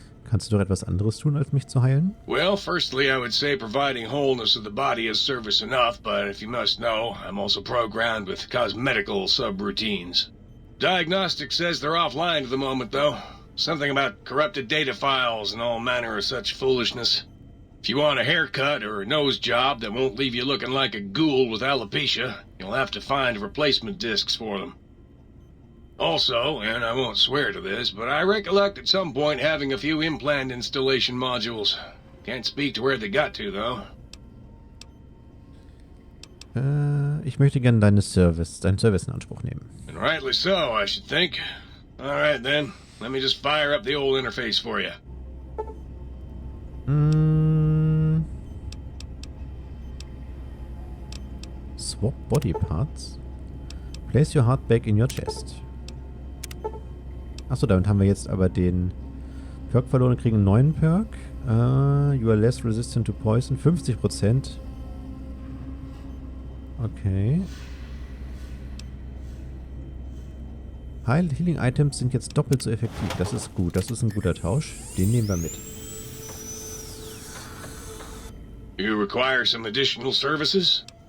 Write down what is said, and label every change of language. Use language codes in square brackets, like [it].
[de] Kannst du doch etwas anderes tun, als mich zu heilen? [en] Well, firstly, I would say providing wholeness of the body is service enough, but if you must know, I'm also programmed with cosmetical subroutines. Diagnostic says they're offline at the moment, though. Something about corrupted data files and all manner of such foolishness. If you want a haircut or a nose job that won't leave you looking like a ghoul with alopecia, you'll have to find replacement discs for them. Also, and I won't swear to this, but I recollect at some point having a few implant installation modules. Can't speak to where they got to, though. [de] Ich möchte gerne deinen Service in Anspruch nehmen. [en] And rightly so, I should think. Alright then, let me just fire up the old interface for you. Swap body parts. Place your heart back in your chest. [de] Achso, damit haben wir jetzt aber den Perk verloren und kriegen einen neuen Perk. [en] You are less resistant to poison. 50%. Okay. [de] Healing Items sind jetzt doppelt so effektiv. Das ist gut. Das ist ein guter Tausch. Den nehmen wir mit. [en] You require some additional services?